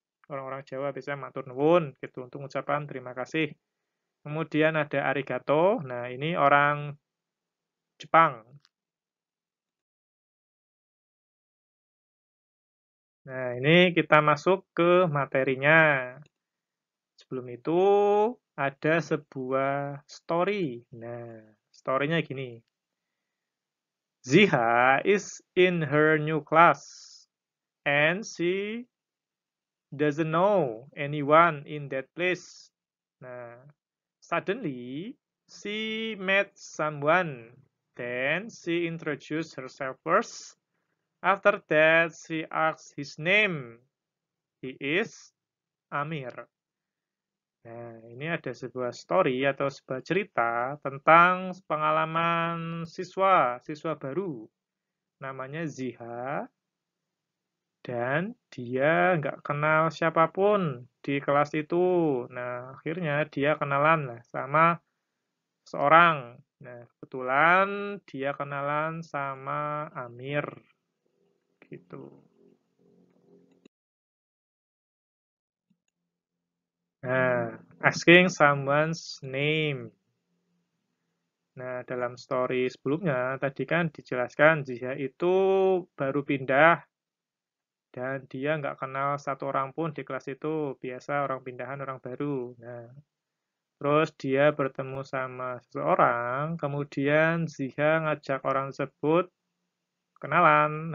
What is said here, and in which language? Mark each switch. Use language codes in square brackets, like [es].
[id] Orang-orang Jawa biasanya matur nuwun gitu untuk ucapan terima kasih. Kemudian ada arigato. Nah, ini orang Jepang. Nah, ini kita masuk ke materinya. Sebelum itu ada sebuah story. Nah, story-nya gini. [en] Ziha is in her new class and she doesn't know anyone in that place. Nah, suddenly she met someone. Then she introduced herself first. After that, she asked his name. He is Amir. [id] Nah, ini ada sebuah story atau sebuah cerita tentang pengalaman siswa baru. Namanya Ziha, dan dia nggak kenal siapapun di kelas itu. Nah, akhirnya dia kenalan lah sama seorang. Nah, kebetulan dia kenalan sama Amir, gitu. [en] Nah, asking someone's name. [id] Nah, dalam story sebelumnya tadi kan dijelaskan Ziha itu baru pindah dan dia nggak kenal satu orang pun di kelas itu. Biasa orang pindahan, orang baru. Nah, terus dia bertemu sama seseorang, kemudian Ziha ngajak orang tersebut kenalan.